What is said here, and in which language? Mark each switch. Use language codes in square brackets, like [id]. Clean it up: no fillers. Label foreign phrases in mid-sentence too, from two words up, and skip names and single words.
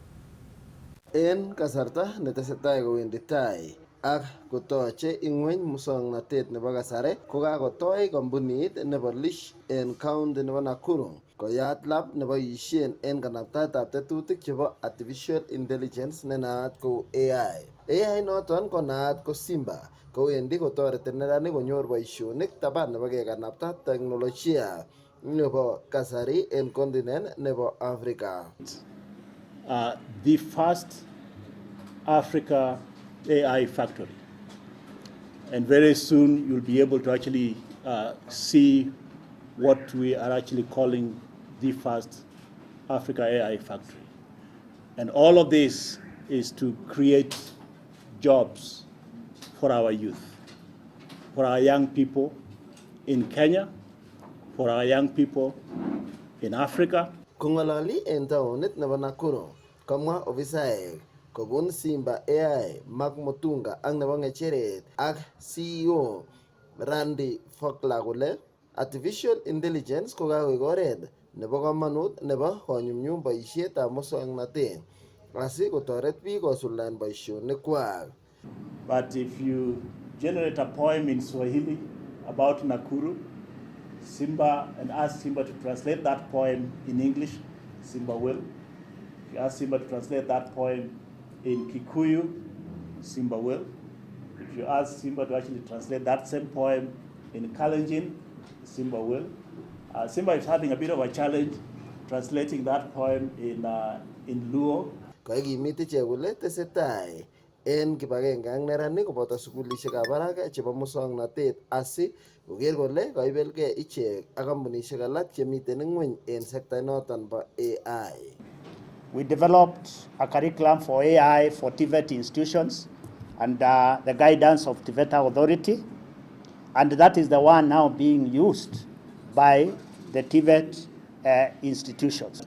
[kln] En kasarta netesetai kowendi tai ak kotoche ingweny muswoknatet nebo kasari, kokakotoi kampunit nebo Lish en county nebo Nakuru koyat lab neboisien en kanaptaetab tetutik chebo [en] artificial intelligence [kln] nenaat kou AI. AI noton konaat ko Simba, kowendi kotoreti neranik konyor boisionik taban nebo kekanapta teknolojia nebo kasari en continent nebo Africa. [en] The first Africa AI factory, and very soon you'll be able to actually see what we are actually calling the first Africa AI factory. And all of this is to create jobs for our youth, for our young people in Kenya, for our young people in Africa. [kln] Kongolali en taonit nebo Nakuru, komwa ofisaek kobun Simba AI Mark Mutunga ak nebo ng'echeret ak CEO Randy Faulkner kole [en] artificial intelligence [kln] kokakoek oret nebo kamanut nebo konyumnyum boisietab muswoknatet asi kotoret biik kosuldaen boisionikwak. [en] But if you generate a poem in Swahili about Nakuru, Simba, and ask Simba to translate that poem in English, Simba will. If you ask Simba to translate that poem in Kikuyu, Simba will. If you ask Simba to actually translate that same poem in Kalenjin, Simba will. Simba is having a bit of a challenge translating that poem in Luo. [kln] Kaikimit ichek kole tesetai en kibagenge ak neranik koboto sukulishekab barak chebo muswoknatet asi koker kole kaibelgei ichek ak kampunishek alak chemiten ngweny en sekta noton bo AI. [en] We developed a curriculum for AI for TVET institutions under the guidance of TVET Authority, and that is the one now being used by the TVET institutions.